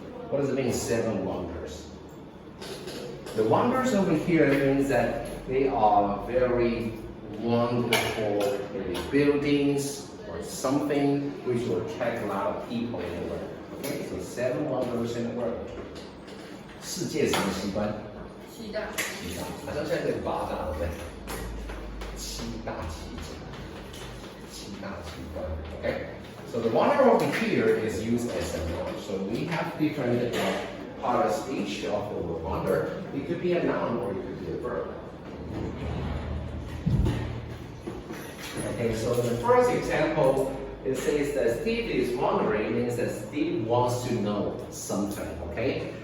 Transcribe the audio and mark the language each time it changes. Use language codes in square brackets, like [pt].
[en] What does it mean, 7 wonders? The wonders over here means that they are very wonderful buildings or something which will attract a lot of people in the world. Okay, so 7 wonders in the world. [zh] 世界什么奇观？七大。七大，好像现在是8大，对不对？7大奇景，7大奇观。 [en] Okay, so the wonder over here is used as a noun. So we have different part of speech of the word wonder. It could be a noun or it could be a verb. Okay, so the first example. It says that Steve is wondering, means that Steve wants to know something, okay?